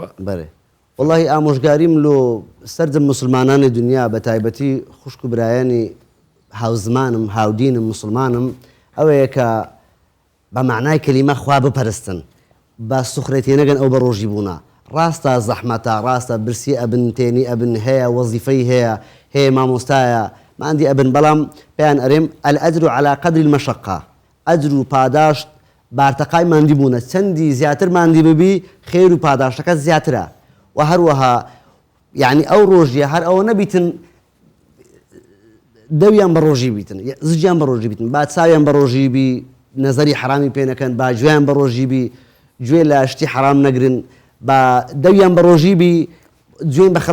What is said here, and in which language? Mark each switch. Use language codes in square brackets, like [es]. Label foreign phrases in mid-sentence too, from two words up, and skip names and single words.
[ckb] بەێ والله ئامۆژگاریم لۆ سەرجم مسلمانانی دنیا بە تایبەتی خوشک و برایانی هاوزمانم هاودینم مسلمانم ئەوەیە کە بە معنای کەلیمە خوا بپەرستن بە سوخرێتی نەگەن ئەو بە ڕۆژی بوونا ڕاستە زەحمەتە ڕاستە برسی ئەبن تێنی ئەبن هەیە وەزیفەی هەیە مامۆستایە ماندی ئەبن بەڵام پێیان ئەرێم [ar] الأجر على قدر المشقة [ckb] ئەجر و پاداشت بارتەقای ماندی بوونە چەندی زیاتر ماندی ببی خێر و پاداشتەکە زیاترە و هەروەها یعنی ئەو ڕۆژیە هەر ئەوە نەبیتن دەویان بە ڕۆژی بیتن زجیان بە ڕۆژی بیتن با چاویان بە ڕۆژی بی نەزەری حرامی پێ نەکەن با گوێیان بە ڕۆژی بی گوێ لە شتی حرام نەگرن با دەویان بە ڕۆژی بی گوێن بە